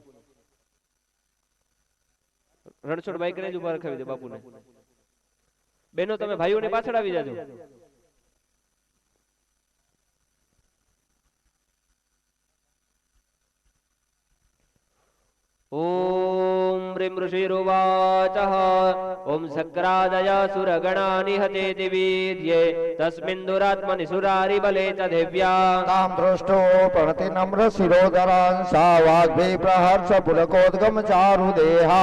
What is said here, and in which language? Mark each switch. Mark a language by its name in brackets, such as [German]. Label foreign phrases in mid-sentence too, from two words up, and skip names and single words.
[Gujarati] રણછોડ બાઈક ને જ ઉભા રખાવી દે બાપુને. બેનો તમે ભાઈઓને પાછળ આવી જાજો. [Sanskrit] ઓમ ह्रीं ऋषिरुवाच ओम शक्रादया सुरगणा निहतेति वीर्ये तस्मिन् दुरात्मनि सुरारि बले च दिव्या तां दृष्टो प्रणति नम्र शिरोधरान् सा वाग्भि प्रहर्ष पुलकोद्गम चारु देहा